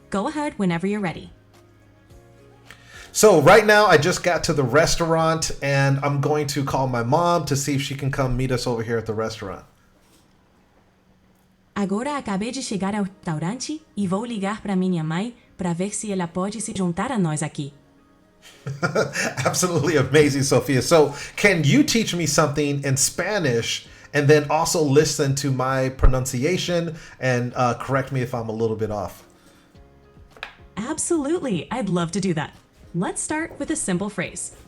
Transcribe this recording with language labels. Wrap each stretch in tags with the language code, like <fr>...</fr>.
<en>Go ahead whenever you're ready. So right now I just got to the restaurant and I'm going to call my mom to see if she can come meet us over here at the restaurant.</en> <pt>Agora acabei de chegar ao restaurante e vou ligar para minha mãe para ver se ela pode se juntar a nós aqui.</pt> <en>Absolutely amazing, Sophia. So can you teach me something in Spanish and then also listen to my pronunciation and correct me if I'm a little bit off? Absolutely, I'd love to do that. Let's start with a simple phrase.</en>